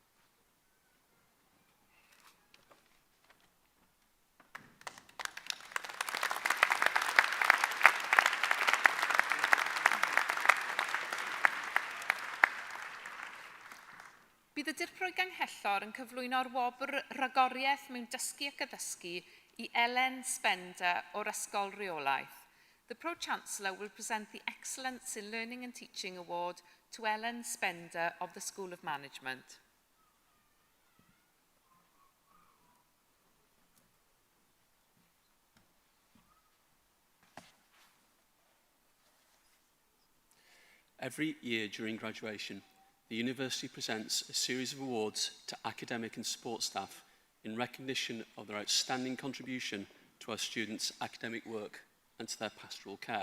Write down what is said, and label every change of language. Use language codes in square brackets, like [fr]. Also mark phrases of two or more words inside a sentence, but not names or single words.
[cy] Bydd y dirprwy ganghellor yn cyflwyno'r wobr ragoriaeth mewn dysgu ac addysgu i Elen Spender o'r Ysgol Reolaeth. [en] The Pro-Chancellor will present the Excellence in Learning and Teaching Award to Ellen Spender of the School of Management. Every year during graduation, the university presents a series of awards to academic and support staff in recognition of their outstanding contribution to our students' academic work and to their pastoral care.